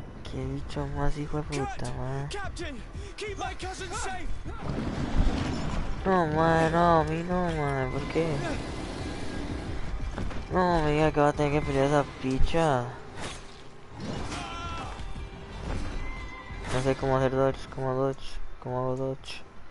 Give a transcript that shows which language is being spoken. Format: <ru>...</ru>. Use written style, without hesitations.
<es>Qué bicho más hijo de puta, man.</es> <en>Captain, keep my cousin safe.</en> <es>No, man, no, a mí no, man, ¿por qué? No, me diga que va a tener que pelear esa picha. No sé cómo hacer dodge, cómo hago dodge.</es>